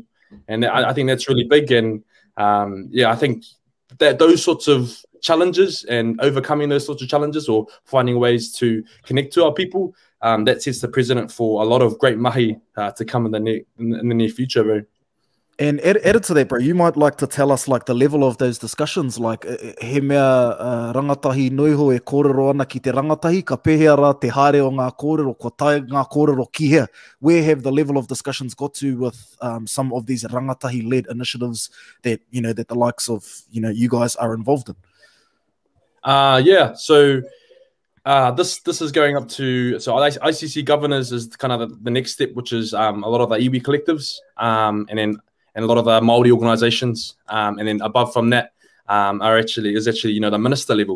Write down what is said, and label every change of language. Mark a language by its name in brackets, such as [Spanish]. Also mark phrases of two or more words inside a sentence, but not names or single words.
[English] And I think that's really big. And yeah, I think that those sorts of challenges and overcoming those sorts of challenges or finding ways to connect to our people, that sets the precedent for a lot of great mahi to come in the [Māori] near future, bro. [English] And added to that, bro, you might like to tell us like the level of those discussions, like [Māori] he mea rangatahi noiho e kōrero ana ki te rangatahi, ka pehea rā te haere o ngā kōrero, ko tae ngā kōrero ki hea. [English] Where have the level of discussions got to with some of these rangatahi-led initiatives that, you know, that the likes of, you know, [Māori] you guys [English] are involved in? Yeah, so this is going up to, so ICC governors is kind of the next step, which is a lot of the iwi collectives, and a lot of the Māori organisations, and then above from that is actually you know, the minister level.